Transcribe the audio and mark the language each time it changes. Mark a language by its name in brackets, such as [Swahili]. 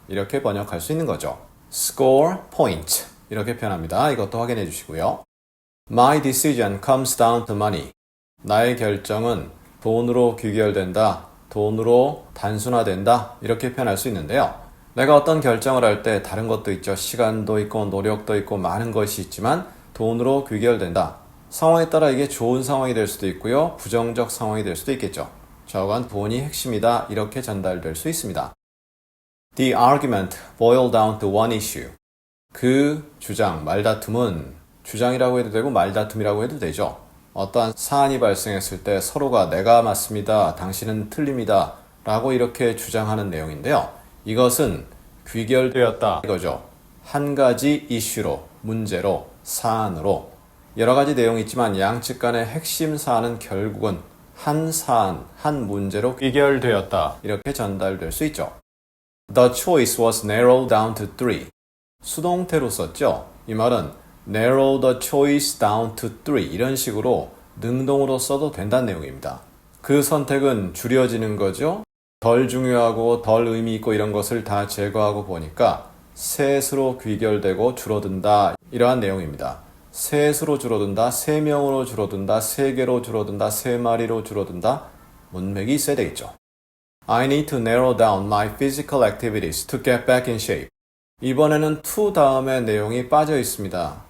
[Korean] 이렇게 번역할 수 있는 거죠. score point 이렇게 표현합니다. 이것도 확인해 주시고요. [English] My decision comes down to money. [Korean] 나의 결정은 돈으로 귀결된다. 돈으로 단순화된다. 이렇게 표현할 수 있는데요. 내가 어떤 결정을 할 때 다른 것도 있죠. 시간도 있고 노력도 있고 많은 것이 있지만 돈으로 귀결된다. 상황에 따라 이게 좋은 상황이 될 수도 있고요. 부정적 상황이 될 수도 있겠죠. 저건 돈이 핵심이다. 이렇게 전달될 수 있습니다. [English] The argument boiled down to one issue. [Korean] 그 주장, 말다툼은 주장이라고 해도 되고 말다툼이라고 해도 되죠. 어떠한 사안이 발생했을 때 서로가 내가 맞습니다. 당신은 틀립니다. 라고 이렇게 주장하는 내용인데요. 이것은 귀결되었다 이거죠. 한 가지 이슈로, 문제로, 사안으로 여러 가지 내용이 있지만 양측 간의 핵심 사안은 결국은 한 사안, 한 문제로 귀결되었다. 이렇게 전달될 수 있죠. [English] The choice was narrowed down to 3. [Korean] 수동태로 썼죠. 이 말은 [English] narrow the choice down to 3 [Korean] 이런 식으로 능동으로 써도 된다는 내용입니다. 그 선택은 줄여지는 거죠. 덜 중요하고 덜 의미 있고 이런 것을 다 제거하고 보니까 셋으로 귀결되고 줄어든다 이러한 내용입니다. 셋으로 줄어든다, 3명으로 줄어든다, 3개로 줄어든다, 3마리로 줄어든다 문맥이 있어야 되겠죠. [English] I need to narrow down my physical activities to get back in shape. [Korean] 이번에는 to 다음에 내용이 빠져 있습니다.